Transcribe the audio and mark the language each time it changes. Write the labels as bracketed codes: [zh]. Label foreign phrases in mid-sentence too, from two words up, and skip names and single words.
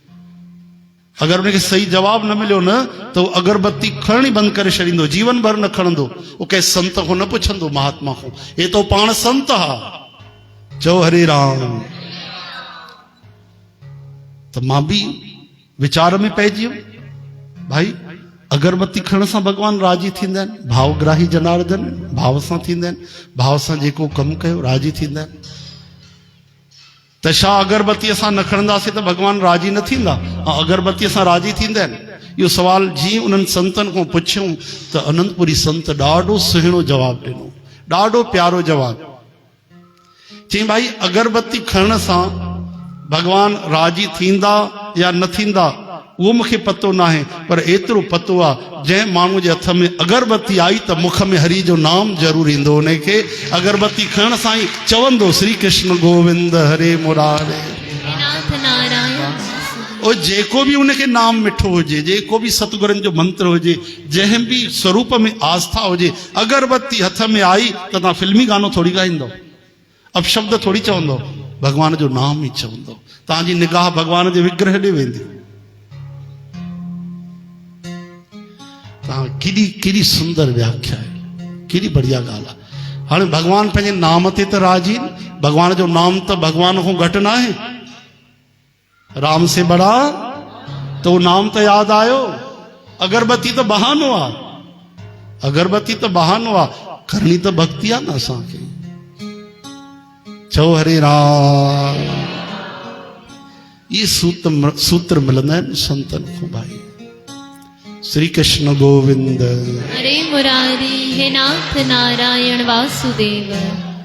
[sd] अगरि उनखे सही जवाब न मिलियो न त उहो अगरबत्ती खणणी बंदि करे छॾींदो, जीवन भर न खणंदो। उहो कंहिं संत खां न पुछंदो, महात्मा खां, हे तो पाण संत हा, चओ हरे राम। त मां बि वीचार में पइजी वियुमि, भाई अगरबत्ती खणण सां भॻवान राज़ी थींदा आहिनि? [sa] भावग्राही जनार्दन, [sd] भाव सां थींदा आहिनि, भाव सां जेको कमु कयो राज़ी थींदा आहिनि। त छा अगरबत्ती असां न खणंदासीं त भॻवान राज़ी न थींदा? अगरबत्ती सां राज़ी थींदा आहिनि? इहो सवाल जीअं उन्हनि संतनि खां पुछियूं त आनंदपुरी संत ॾाढो सुहिणो जवाबु ॾिनो, ॾाढो प्यारो जवाबु। चई, भाई अगरबत्ती खणण सां भॻवान राज़ी थींदा या न थींदा उहो मूंखे पतो न आहे, पर एतिरो पतो आहे जंहिं माण्हू जे हथ में अगरबत्ती आई त मुख में हरि जो नाम ज़रूरु ईंदो। उनखे अगरबत्ती खणण सां ई चवंदो श्री कृष्ण गोविंद हरे मुरारे। और जेको भी उनके नाम मिठो हुजे, जेको भी सतगुरनि जो मंत्र हुजे, जंहिं भी स्वरूप में आस्था हुजे, अगरबत्ती हथ में आई त तव्हां फिल्मी गानो थोड़ी ॻाईंदो, अपशब्द थोड़ी चवंदो, भॻवान जो नाम ई चवंदो। तव्हांजी निगाह भॻवान जे विग्रह ॾे वेंदी। केॾी सुंदर व्याख्या आहे, केॾी बढ़िया ॻाल्हि आहे। हाणे भॻवान पंहिंजे नाम ते त राज़ी, भॻवान जो नाम त भॻवान खां घटि न आहे। [hi] राम से बड़ा तो नाम [sd] तो याद आयो। अगरबत्ती तो बहानो आ, अगरबत्ती तो बहानो आ, करनी तो भक्ति आ न असांखे। चओ हरे राम। ये सूत्र मिलंदा आहिनि संतनि खां भाई। [sa] श्री कृष्ण गोविंद हरे मुरारी, हे नाथ नारायण वासुदेव।